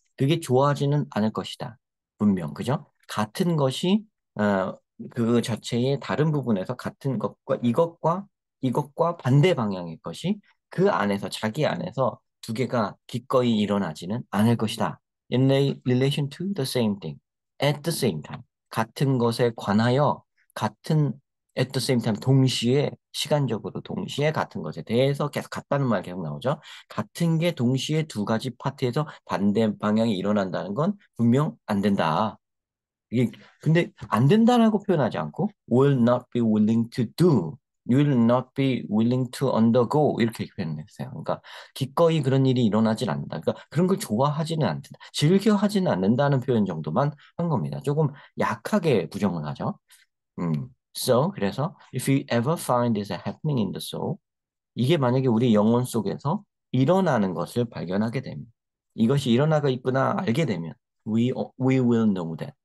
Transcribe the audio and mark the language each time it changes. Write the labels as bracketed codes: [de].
[ko] 그게 좋아하지는 않을 것이다. 분명, 그죠? 같은 것이 어, 그 자체의 다른 부분에서 같은 것과 이것과 반대 방향의 것이 그 안에서 자기 안에서 두 개가 기꺼이 일어나지는 않을 것이다. [en] In relation to the same thing, at the same time. [ko] 같은 것에 관하여 같은 [en] at the same time [ko] 동시에 시간적으로 동시에 같은 것에 대해서 계속 같다는 말 계속 나오죠. 같은 게 동시에 두 가지 파트에서 반대 방향이 일어난다는 건 분명 안 된다. 이게 근데 안 된다라고 표현하지 않고 [en] will not be willing to do, will not be willing to undergo [ko] 이렇게 표현했어요. 그러니까 기꺼이 그런 일이 일어나질 않는다. 그러니까 그런 걸 좋아하지는 않는다. 즐겨 하지는 않는다는 표현 정도만 한 겁니다. 조금 약하게 부정을 하죠. 그래서 [en] if you ever find this happening in the soul, [ko] 이게 만약에 우리 영혼 속에서 일어나는 것을 발견하게 되면, 이것이 일어나고 있구나 알게 되면, [en] we will know that.